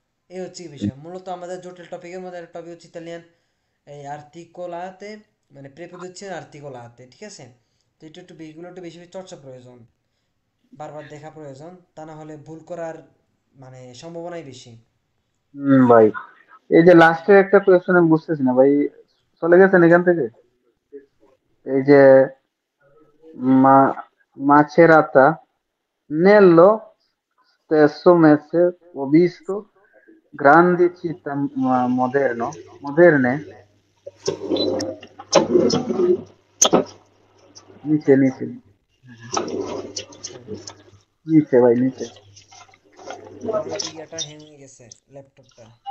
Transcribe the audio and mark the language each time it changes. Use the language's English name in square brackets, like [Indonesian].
[Bangla] এই হচ্ছে কি বিষয়, মূলত আমাদের জটিল টপিকের মধ্যে একটা টপিক হচ্ছে ইতালিয়ান এই আর্টিকোলাতে, মানে প্রেপোজিশন আর্টিকোলাতে, ঠিক আছে। তো এটা একটু বেশি চর্চা প্রয়োজন, বারবার দেখা প্রয়োজন, তা না হলে ভুল করার মানে সম্ভাবনাই বেশি। ভাই এই যে লাস্টের একটা কোয়েশ্চেন আমি বুঝতেছি না ভাই, চলে গেছেন এখান থেকে। এই যে মা মাছেরাতা [Italian] nello stesso mese ho visto grandi città moderne, [Bangla] নিচে নিচে আচ্ছা, নিচে ভাই নিচে। আমার একটু ইয়াটা হ্যাং হয়ে গেছে, ল্যাপটপটা।